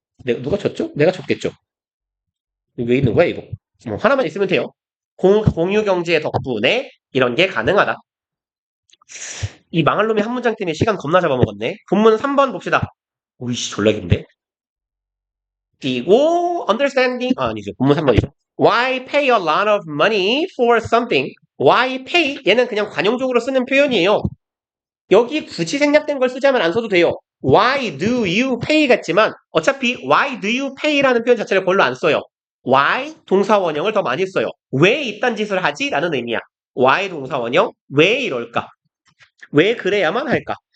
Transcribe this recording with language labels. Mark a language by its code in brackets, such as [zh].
[ko] 누가 쳤죠? 내가 쳤겠죠. 왜 있는 거야 이거? 하나만 있으면 돼요. 공유 경제 덕분에 이런 게 가능하다. 이 망할 놈의 한 문장 때문에 시간 겁나 잡아먹었네. 본문 3번 봅시다. 오이씨 졸라 긴데. 그리고 understanding 아니죠. 본문 3번이죠. [en] Why pay a lot of money for something? Why pay? [ko] 얘는 그냥 관용적으로 쓰는 표현이에요. 여기 굳이 생략된 걸 쓰자면 안 써도 돼요. [en] Why do you pay [ko] 같지만 어차피 [en] why do you pay [ko] 라는 표현 자체를 별로 안 써요. why 동사원형을 더 많이 써요. 왜 이딴 짓을 하지? 라는 의미야. why 동사원형 왜 이럴까? 왜 그래야만 할까?